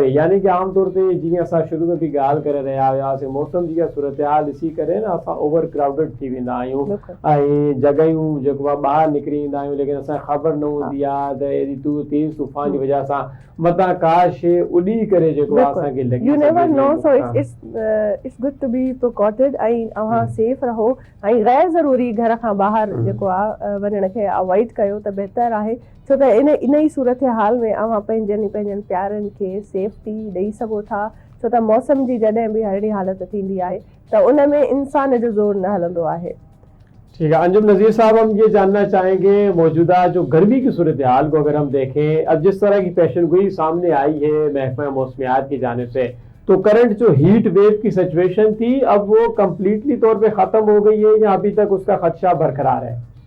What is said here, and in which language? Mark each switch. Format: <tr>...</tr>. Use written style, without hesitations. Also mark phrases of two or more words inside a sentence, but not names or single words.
<sd>यानी कि आमतौर ते जीअं असां शुरू में बि ॻाल्हि करे रहिया हुआसीं, मौसम जी सूरतहाल ॾिसी करे न असां</sd> <en>over crowded</en> <sd>थी वेंदा आहियूं ऐं जॻहियूं जेको आहे ॿाहिरि निकिरी ईंदा आहियूं, लेकिन असांखे ख़बर न हूंदी आहे त एॾी तेज़ तूफ़ान जी वजह सां मथां का शइ उॾी करे जेको आहे असांखे लॻी.</sd> <en>You never know, so it's good to be precauted</en> <sd>ऐं अव्हां सेफ रहो ऐं गैर ज़रूरी घर खां ॿाहिरि जेको आहे वञण खे अवॉइड कयो त बहितर आहे. छो त इन ई सूरत हाल में अव्हां पंहिंजनि प्यारनि खे सेफ्टी ॾेई सघो था. छो त मौसम जी जॾहिं बि अहिड़ी हालत थींदी आहे त उन में इंसान जो ज़ोर न हलंदो आहे.</sd> <ur>ٹھیک ہے انجم نذیر صاحب، ہم یہ جاننا چاہیں گے موجودہ جو گرمی کی صورتحال کو اگر ہم دیکھیں، اب جس طرح کی پیشن گوئی سامنے آئی ہے محکمہ موسمیات کی جانب سے، تو کرنٹ جو</ur> <en>heat wave</en> <ur>کی سچویشن تھی اب وہ کمپلیٹلی طور پہ ختم ہو گئی ہے یا ابھی تک اس کا خدشہ برقرار ہے؟</ur>